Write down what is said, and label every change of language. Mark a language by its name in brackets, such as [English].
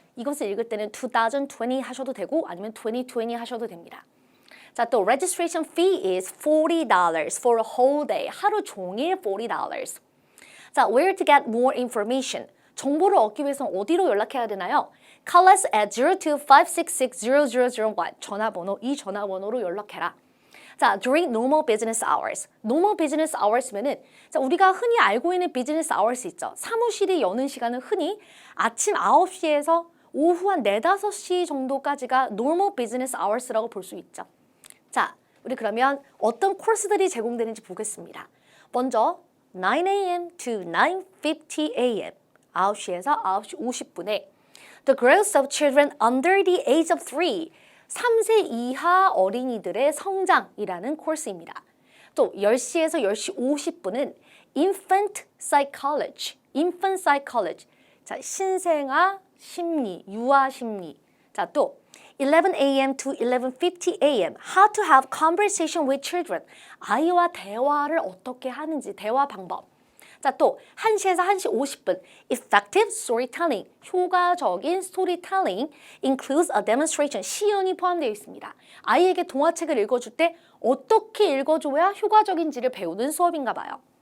[Korean] 이것을 읽을 때는 2020 하셔도 되고 아니면 2020 하셔도 됩니다. [English] 자, 또 registration fee is $40 for a whole day. [Korean] 하루 종일 $40. 자, [English] where to get more information. [Korean] 정보를 얻기 위해서는 어디로 연락해야 되나요? [English] Call us at 02-566-0001 [Korean] 전화번호 이 전화번호로 연락해라. [English] 자, during normal business hours. [Korean] normal business hours면은 자, 우리가 흔히 알고 있는 business hours 있죠. 사무실이 여는 시간은 흔히 아침 9시에서 오후 한 4, 5시 정도까지가 normal business hours라고 볼 수 있죠. 자, 우리 그러면 어떤 코스들이 제공되는지 보겠습니다. [English] 먼저 9 a.m. to 9:50 a.m. [Korean] 9시에서 9시 50분에 [English] The growth of children under the age of 3 [Korean] 3세 이하 어린이들의 성장이라는 코스입니다. 또 10시에서 10시 50분은 Infant Psychology, Infant Psychology. 자, 신생아 심리, 유아 심리. [English] 자, 또 11 a.m. to 11:50 a.m. How to have conversation with children. [Korean] 아이와 대화를 어떻게 하는지, 대화 방법. 자, 또 1시에서 1시 50분 Effective storytelling, 효과적인 스토리텔링 [English] includes a demonstration, [Korean] 시연이 포함되어 있습니다. 아이에게 동화책을 읽어줄 때 어떻게 읽어줘야 효과적인지를 배우는 수업인가 봐요.